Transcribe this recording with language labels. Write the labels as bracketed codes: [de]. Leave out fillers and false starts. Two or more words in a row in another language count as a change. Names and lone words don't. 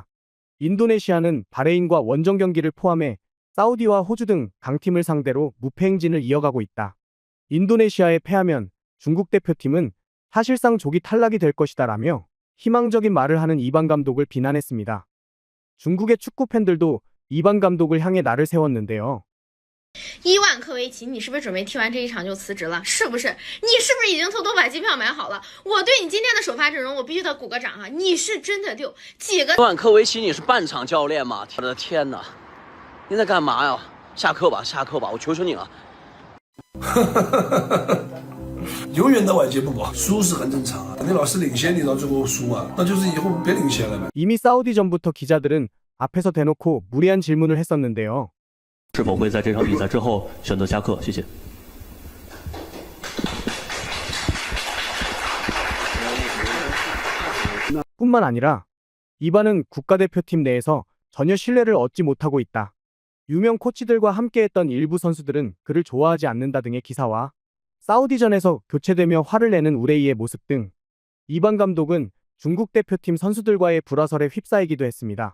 [ko] 인도네시아는 바레인과 원정 경기를 포함해 사우디와 호주 등 강팀을 상대로 무패 행진을 이어가고 있다. 인도네시아에 패하면 중국 대표팀은 사실상 조기 탈락이 될 것이다 라며 희망적인 말을 하는 이방 감독을 비난했습니다. 중국의 축구 팬들도 이방 감독을 향해 날을 세웠는데요. [zh] 伊万科维奇，你是不是准备踢完这一场就辞职了？是不是？你是不是已经偷偷把机票买好了？我对你今天的首发阵容，我必须得鼓个掌啊！你是真的溜，几个？伊万科维奇，你是半场教练吗？我的天哪！你在干嘛呀？下课吧，下课吧，我求求你了。永远的晚节不保，输是很正常啊。你老是领先，你到最后输啊，那就是以后别领先了呗。 [ko] 이미 사우디전부터 기자들은 앞에서 대놓고 무리한 질문을 했었는데요. [zh] 是否会在这场比赛之后选择下课？谢谢。 [ko] 뿐만 아니라 이반은 국가대표팀 내에서 전혀 신뢰를 얻지 못하고 있다. 유명 코치들과 함께했던 일부 선수들은 그를 좋아하지 않는다 등의 기사와 사우디전에서 교체되며 화를 내는 우레이의 모습 등 이반 감독은 중국 대표팀 선수들과의 불화설에 휩싸이기도 했습니다.